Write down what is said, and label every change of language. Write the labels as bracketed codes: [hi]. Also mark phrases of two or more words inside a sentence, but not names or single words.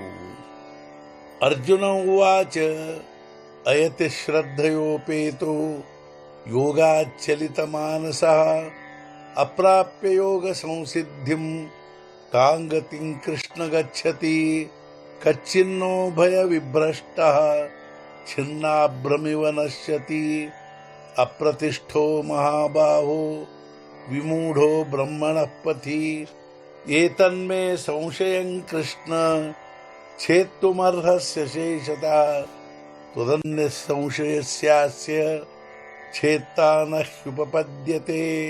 [sa] ಅರ್ಜುನ ಉವಾಚ ಅಯತಿ ಶ್ರದ್ಧಯೋಪೇತೋ ಯೋಗಾಚ್ಚಲಿತ ಮಾನಸಃ ಅಪ್ರಾಪ್ಯ ಯೋಗ ಸಂಸಿದ್ಧಿಂ ಕಾಂಗತಿಂ ಕೃಷ್ಣ ಗಚ್ಚತಿ. ಕಚ್ಚಿನ್ನೋ ಭಯ ವಿಭ್ರಷ್ಟಃ ಛಿನ್ನಾಭ್ರಮಿವ ನಶ್ಯತಿ. ಅಪ್ರತಿಷ್ಠೋ ಮಹಾಬಾಹೋ ವಿಮೂಢೋ ಬ್ರಹ್ಮಣಃ ಪಥಿ. ಏತನ್ಮೇ ಸಂಶಯಂ ಕೃಷ್ಣ ಛೇತ್ತುಮರ್ಹಸ್ಯ ಶೇಷತಃ. ತ್ವದನ್ಯ ಸಂಶಯಸ್ಯಾಸ್ಯ ಛೇತ್ತಾ ನ ಹ್ಯುಪಪದ್ಯತೆ.